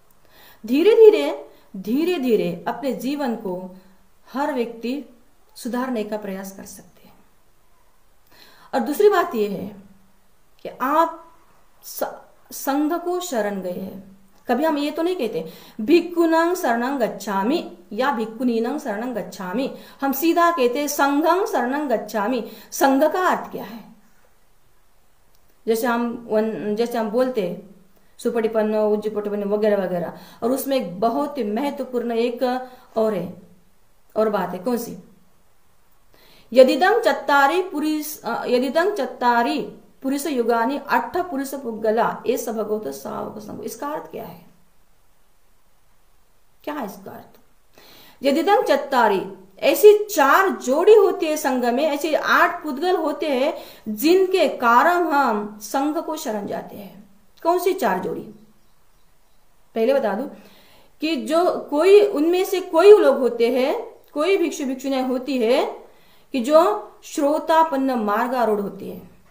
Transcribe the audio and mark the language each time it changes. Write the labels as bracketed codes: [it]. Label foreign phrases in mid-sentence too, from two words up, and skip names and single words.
[hi] धीरे धीरे अपने जीवन को हर व्यक्ति सुधारने का प्रयास कर सकते हैं। और दूसरी बात यह है कि आप संघ को शरण गए हैं। कभी हम ये तो नहीं कहते [pi] भिक्खुनं शरणं गच्छामि [hi] या [pi] भिक्खुनीनं शरणं गच्छामि, [hi] हम सीधा कहते [pi] संघं शरणं गच्छामि। [hi] संघ का अर्थ क्या है? जैसे हम बोलते [pi] सुपटिपन्न, उज्जपटिपन्न [hi] वगैरह वगैरह, और उसमें एक बहुत ही महत्वपूर्ण एक और बात है। कौन सी? [pi] यदिदं चत्तारि पुरुष युगानि अट्ठ पुरुष पुग्गला एस भगवत सावक संग। [hi] इसका अर्थ क्या है? क्या है इसका अर्थ? [pi] यदिदं चत्तारि, [hi] ऐसी 4 जोड़ी होती है संघ में, ऐसे 8 पुद्गल होते हैं जिनके कारण हम संघ को शरण जाते हैं। कौन सी 4 जोड़ी? पहले बता दूं कि जो कोई उनमें से कोई लोग होते हैं, कोई भिक्षु भिक्षुनियां होती है कि जो श्रोतापन्न मार्गारूढ़ होती है।